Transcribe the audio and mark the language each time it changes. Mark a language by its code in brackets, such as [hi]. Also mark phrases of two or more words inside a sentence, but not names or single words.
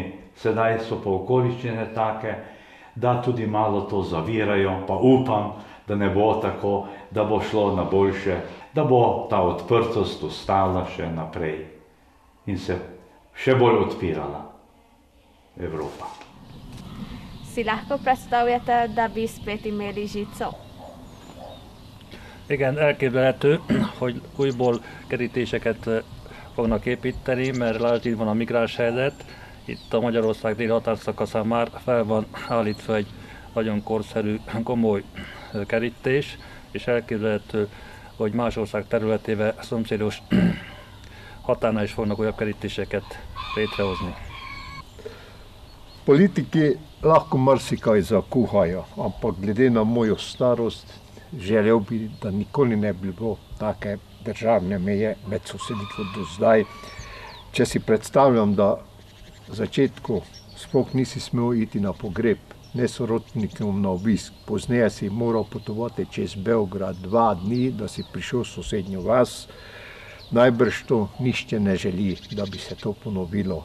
[sl] Sedaj so pa okoliščine take, da tudi malo to zavirajo, pa upam, da ne bo tako, da bo šlo na boljše, da bo ta odprtost ostala še naprej in se še bolj odpirala Evropa. Si lahko predstavljate, da bi spet imeli žico? [hu] Igen, elképzelhető, hogy újból kerítéseket fognak építeni, mert lásd, itt van a migráns helyzet. Itt a Magyarország déli határszakaszán már fel van állítva egy nagyon korszerű, komoly kerítés, és elképzelhető, hogy más ország területével szomszédos határnál is fognak olyan kerítéseket létrehozni. [sl] Politiki lahko marsikaj zakuhajo, ampak glede na mojo starost želel bi, da nikoli ne bi bilo take državne meje med sosedi kot do zdaj. Če si predstavljam, da v začetku sploh nisi smel iti na pogreb, ne sorodnikom na obisk, pozneje si moral potovati čez Beograd 2 dni, da si prišel v sosednjo vas, najbrž to nišče ne želi, da bi se to ponovilo.